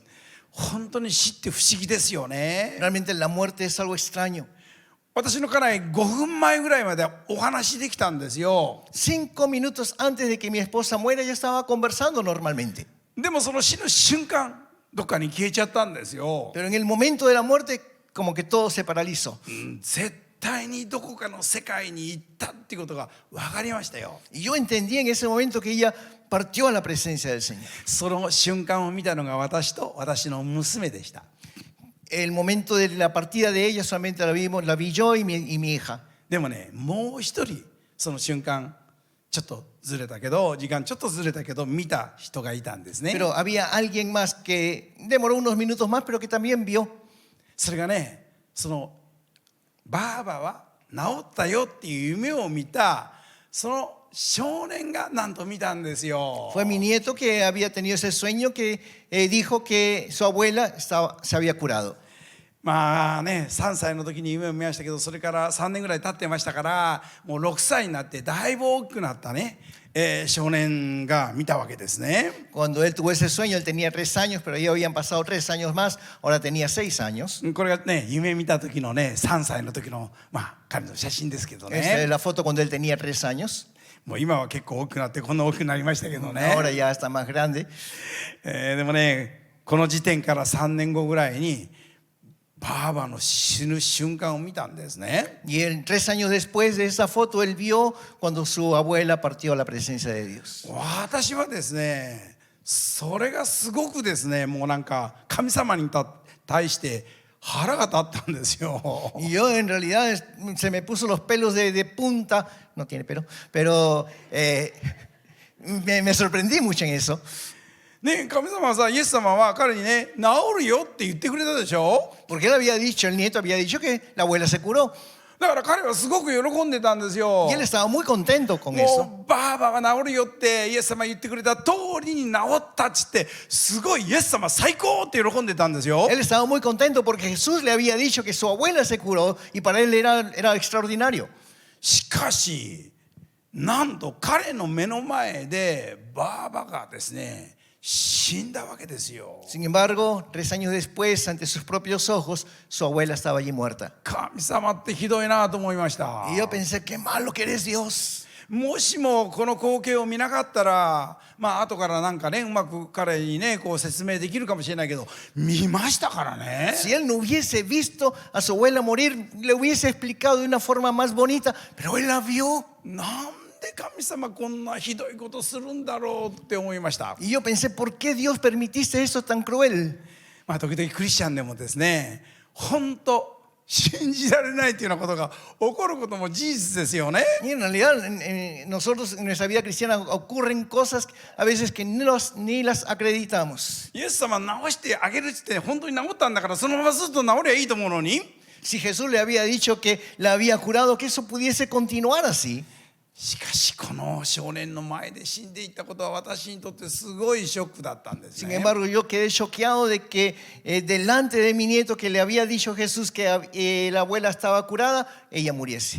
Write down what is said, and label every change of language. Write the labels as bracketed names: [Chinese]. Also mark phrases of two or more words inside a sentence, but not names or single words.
[Japanese] 本当に死って不思議ですよね。 [Spanish] Realmente la muerte es algo extraño. [Japanese] 私の家内5分前ぐらいまでお話できたんですよ。 [Spanish] 5 minutos antes de que mi esposa muera, ya estaba conversando normalmente. [Japanese] でもその死ぬ瞬間どっかに消えちゃったんですよ。 [Spanish] Pero en el momento de la muerte, como que todo se paralizó. [Japanese] 絶対にどこかの世界に行ったっていうことが分かりましたよ。 [Spanish] Y yo entendí en ese momento que ella partió a la presencia del Señor. [Japanese] その瞬間を見たのが私と私の娘でした。 [Spanish] El momento de la partida de ella solamente la vi yo y mi hija. [Japanese] でもねもう一人その瞬間ちょっとずれたけど時間ちょっとずれたけど見た人がいたんですね。 [Spanish] Pero había alguien más que demoró unos minutos más, pero que también vio. [Japanese] それがねそのばあばは治ったよっていう夢を見たその少年がなんと見たんですよ。 [Spanish] Fue mi nieto que había tenido ese sueño que dijo que su abuela se había curado. [Japanese] 3 歳の時に夢を見ましたけどそれから3年ぐらい経ってましたからもう6歳になってだいぶ大きくなったね、少年が見たわけですね。 [Spanish] Cuando él tuvo ese sueño, él tenía 3 años, pero ya habían pasado 3 años más, ahora tenía 6 años. [Japanese] これがね夢見た時のね3歳の時の彼の写真ですけど [Spanish] Esta es [Japanese] ね。 [Spanish] la foto cuando él tenía 3 años. [Japanese] もう今は結構大きくなってこんな大きくなりましたけどね。 [Spanish] Ahora ya está más grande. [Japanese] でもねこの時点から3年後ぐらいにばあばの死ぬ瞬間を見たんですね。 [Spanish] Y 3 años después de esa foto, él vio cuando su abuela partió a la presencia de Dios. [Japanese] 私はですねそれがすごくですねもうなんか神様に対して腹が立ったんですよ。 [Spanish] Y yo en realidad se me puso los pelos de punta, no tiene pelo, pero me sorprendí mucho en eso. [Japanese] ね、神様はさ、イエス様は彼にね、治るよって言ってくれたでしょ。 [Spanish] Porque él había dicho, el nieto había dicho que la abuela se curó. [Japanese] だから彼はすごく喜んでたんですよ。 [Spanish] Y él estaba muy contento con eso. [Japanese] もうばあばが治るよってイエス様言ってくれた通りに治ったっつって、すごいイエス様最高って喜んでたんですよ。 [Spanish] Él estaba muy contento porque Jesús le había dicho que su abuela se curó y para él era extraordinario. [Japanese] しかし、なんと彼の目の前でばあばがですね、死んだわけですよ。 [Spanish] Sin embargo, 3 años después, ante sus propios ojos, su abuela estaba allí muerta. [Japanese] 神様ってひどいなと思いました。 [Spanish] Y yo pensé, qué malo que eres Dios. [Japanese] もしもこの光景を見なかったら、まあ後からなんかね、うまく彼にねこう説明できるかもしれないけど、見ましたからね。 [Spanish] Si él no hubiese visto a su abuela morir, le hubiese explicado de una forma más bonita, pero él la vio. [Japanese] なんで神様こんなひどいことするんだろうって思いました。 [Spanish] Y yo pensé, ¿por qué Dios permitiste eso tan cruel? [Japanese] まあ時々クリスチャンでもですね、本当信じられないというようなことが起こることも事実ですよね。 [Spanish] Y en realidad, nosotros en nuestra vida cristiana ocurren cosas a veces que ni las acreditamos. [Japanese] イエス様治してあげるって言って本当に治ったんだから、そのままずっと治りゃいいと思うのに。 [Spanish] Si Jesús le había dicho que la había curado, que eso pudiese continuar así. [Japanese] しかしこの少年の前で死んでいったことは私にとってすごいショックだったんです [Spanish] Sin [Japanese] ね。 [Spanish] embargo, yo quedé choqueado de que delante de mi nieto que le había dicho Jesús que la abuela estaba curada, ella muriese.